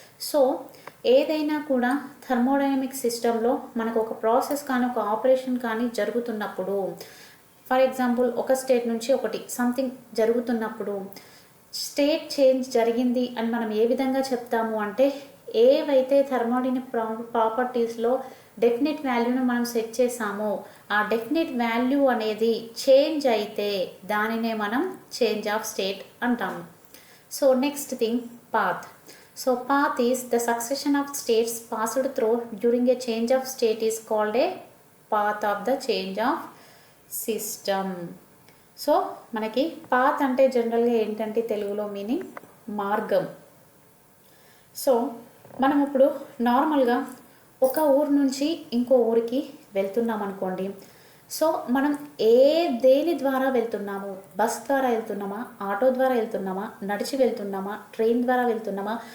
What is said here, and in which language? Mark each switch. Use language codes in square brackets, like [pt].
[te] So ఏదైనా కూడా thermodynamic సిస్టంలో మనకు ఒక ప్రాసెస్ కానీ ఒక ఆపరేషన్ కానీ జరుగుతున్నప్పుడు, ఫర్ ఎగ్జాంపుల్ ఒక స్టేట్ నుంచి ఒకటి సంథింగ్ జరుగుతున్నప్పుడు స్టేట్ చేంజ్ జరిగింది అని మనం ఏ విధంగా చెప్తాము అంటే, ఏవైతే థర్మోడైనమిక్ ప్రాపర్టీస్లో డెఫినెట్ వాల్యూను మనం సెట్ చేసామో ఆ డెఫినెట్ వాల్యూ అనేది చేంజ్ అయితే దానినే మనం చేంజ్ ఆఫ్ స్టేట్ అంటాము. [en] So next thing, path. So path is the succession of states passed through during a change of state is called a path of the change of system. [te] So మనకి path అంటే జనరల్గా ఏంటంటే తెలుగులో meaning మార్గం. So మనం ఇప్పుడు నార్మల్గా ఒక ఊరు నుంచి ఇంకో ఊరికి వెళ్తున్నాం అనుకోండి. సో మనం దేని ద్వారా వెళ్తున్నాము? బస్ ద్వారా వెళ్తున్నామా, ఆటో ద్వారా వెళ్తున్నామా, నడిచి వెళ్తున్నామా, ట్రైన్ ద్వారా వెళ్తున్నామా?